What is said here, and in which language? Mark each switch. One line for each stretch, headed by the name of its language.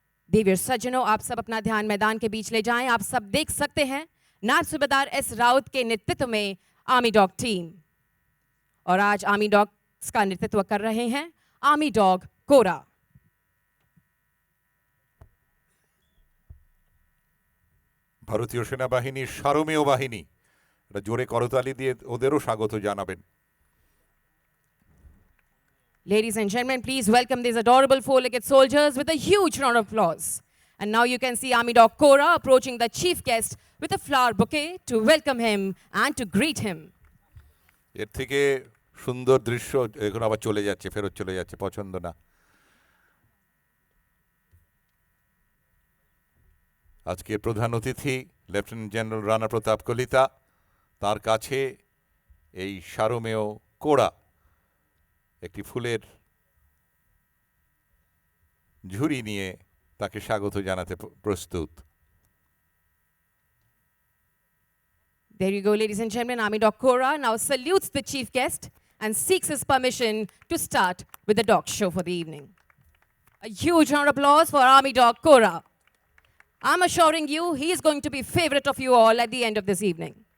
Hindi: देवियर सज्जनों, आप सब अपना ध्यान मैदान के बीच ले जाएं. आप सब देख सकते हैं नायब सूबेदार एस राउत के नेतृत्व में आर्मी डॉग टीम, और आज आर्मी डॉग्स का नेतृत्व कर रहे हैं आर्मी डॉग कोरा.
Bangla: ভারতীয় সেনাবাহিনীর সারমেয় বাহিনী, এটা জোরে করতালি দিয়ে ওদেরও স্বাগত জানাবেন.
English: Ladies and gentlemen, please welcome these adorable four-legged soldiers with a huge round of applause. And now you can see Army Dog Kora approaching the chief guest with a flower bouquet to welcome him and to greet him.
Bangla: এর থেকে সুন্দর দৃশ্য এখন আবার চলে যাচ্ছে, ফেরত চলে যাচ্ছে, পছন্দ না. আজকে প্রধান অতিথি লেফটেন্যান্ট জেনারেল রানা প্রতাপ কলিতা, তার কাছে এই সারমেয় কোড়া একটি ফুলের ঝুড়ি নিয়ে তাকে স্বাগত জানাতে প্রস্তুত.
English: There you go, ladies and gentlemen. Army Dog Kora now salutes the chief guest and seeks his permission to start with the dog show for the evening. A huge round of applause for Army Dog Kora. I'm assuring you he is going to be favorite of you all at the end of this evening.